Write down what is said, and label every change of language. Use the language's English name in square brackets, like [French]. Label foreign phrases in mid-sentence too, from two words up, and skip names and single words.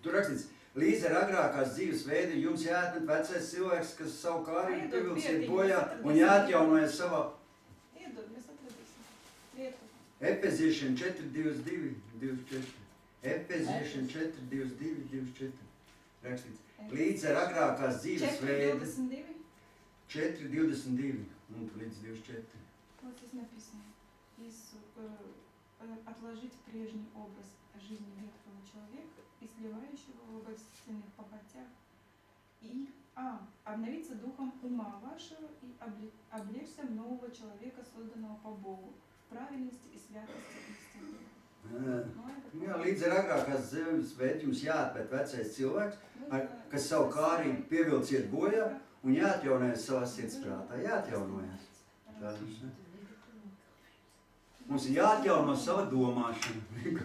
[Latvian] Tur rakstīts, līdz ar agrākās dzīves veidu jums jāatmet vecais cilvēks, kas savu kārību pievilciet bojā un jāatjaunojas savā. Efeziešiem 4:22-24. Efeziešiem 4:22-24. Rakstīts. Līdz ar agrākās dzīves veidu. 4:22 un līdz 24. [Russian] Вот здесь написано. Отложить прежний образ жизни ветхого человека и сливающего в божественных похотях, и обновиться духом ума вашего и облечься нового человека, созданного по Богу, в правильности и святости истины. [Latvian] Jā, līdz ar agrākās dzīves veidu jums jāatmet vecais cilvēks, kas savu kārību pievilciet bojā un jāatjaunojas savā sirdsprātā. Jāatjaunojas. Mums ir jāatjauno sava domāšana.